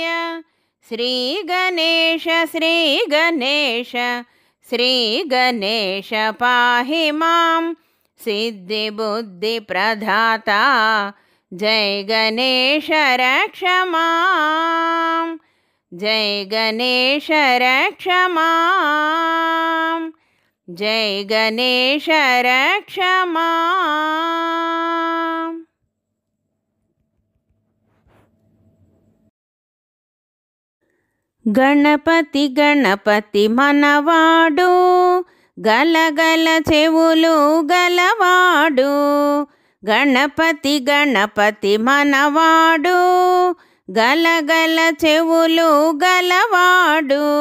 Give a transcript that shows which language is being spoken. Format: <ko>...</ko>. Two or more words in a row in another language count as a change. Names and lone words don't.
<sa>श्रीगणेश श्रीगणेश श्रीगणेश पाहि मां सिद्धिबुद्धिप्रदाता जय गणेश रक्ष मां। जय गणेश रक्ष मां। जय गणेश रक्ष मां।</sa> <te>గణపతి గణపతి మనవాడు గలగల చెవులు గలవాడు. గణపతి గణపతి మనవాడు గలగల చెవులు గలవాడు.</te>